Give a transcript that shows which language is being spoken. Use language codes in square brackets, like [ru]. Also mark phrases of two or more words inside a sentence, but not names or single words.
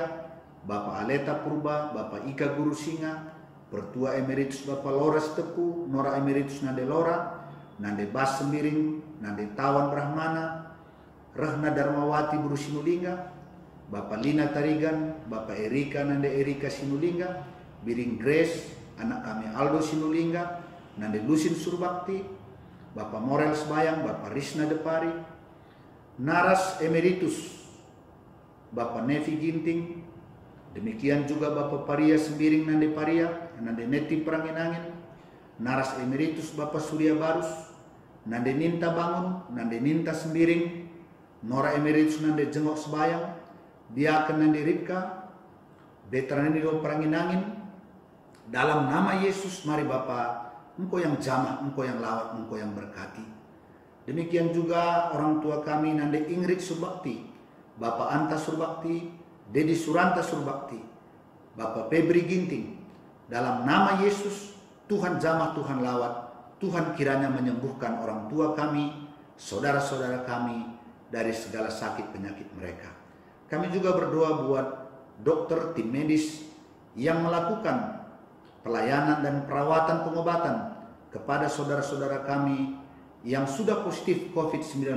[id] Bapak Aleta Purba, Bapak Ika Guru Singa, Pertua Emeritus Bapak Lores Teku, Nora Emeritus Nande Lora, Nande Bas Sembiring, Nande Tawan Brahmana, Rahna Darmawati Buru Sinulinga, Bapak Lina Tarigan, Bapak Erika Nande Erika Sinulinga, Biring Grace, anak kami Aldo Sinulinga, Nande Lusin Surbakti, Bapak Morel Sebayang, Bapak Risna Depari, Naras Emeritus Bapak Nevi Ginting, demikian juga Bapak Paria Sembiring Nande Paria, Nande Neti Peranginangin, Naras Emeritus Bapak Surya Barus, Nande Ninta Bangun, Nande Ninta Sembiring, Nora Emeritus Nande Jengok Sebayang, Diaken Nande Ripka, Veteran Nido Peranginangin. Dalam nama Yesus, mari Bapak, Engkau yang jamah, Engkau yang lawat, Engkau yang berkati. Demikian juga orang tua kami Nande Ingrid Surbakti, Bapak Anta Surbakti, Dedi Suranta Surbakti, Bapak Febri Ginting. Dalam nama Yesus, Tuhan jamah, Tuhan lawat, Tuhan kiranya menyembuhkan orang tua kami, saudara-saudara kami dari segala sakit penyakit mereka. Kami juga berdoa buat dokter, tim medis yang melakukan pelayanan dan perawatan pengobatan kepada saudara-saudara kami yang sudah positif COVID-19.